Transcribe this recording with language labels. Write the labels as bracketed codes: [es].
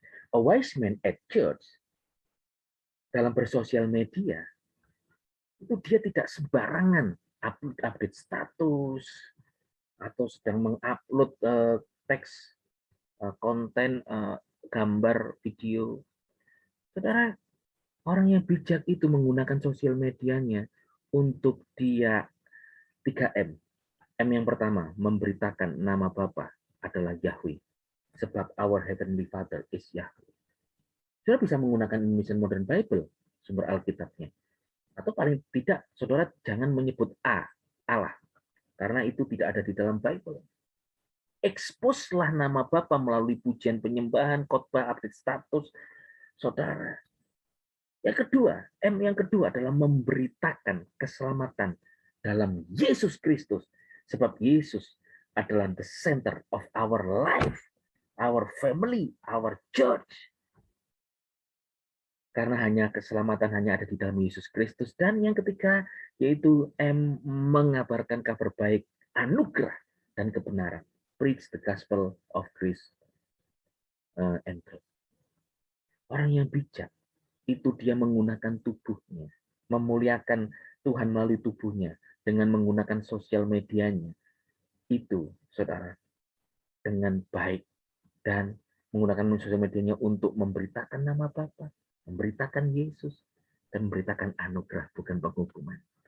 [en] A wise man at church [id] dalam bersosial media itu dia tidak sembarangan update status atau sedang mengupload teks, konten, gambar, video. Saudara, orang yang bijak itu menggunakan sosial medianya untuk dia 3M. M yang pertama, memberitakan nama Bapa adalah Yahweh. Sebab [en] our Heavenly Father is Yahweh. [id] Saudara bisa menggunakan Indonesian Modern Bible, sumber Alkitabnya. Atau paling tidak, saudara jangan menyebut Allah. Karena itu tidak ada di dalam Bible. Expose-lah nama Bapa melalui pujian penyembahan, khotbah, update status, saudara. Yang kedua, M yang kedua adalah memberitakan keselamatan dalam Yesus Kristus. Sebab Yesus adalah [en] the center of our life, our family, our church. [id] Karena hanya keselamatan hanya ada di dalam Yesus Kristus. Dan yang ketiga, yaitu M, mengabarkan kabar baik, anugerah, dan kebenaran. [en] Preach the gospel of grace and truth. [id] Orang yang bijak, itu dia menggunakan tubuhnya, memuliakan Tuhan melalui tubuhnya dengan menggunakan sosial medianya. Itu, saudara, dengan baik dan menggunakan sosial medianya untuk memberitakan nama Bapa, memberitakan Yesus, dan memberitakan anugerah, bukan penghukuman.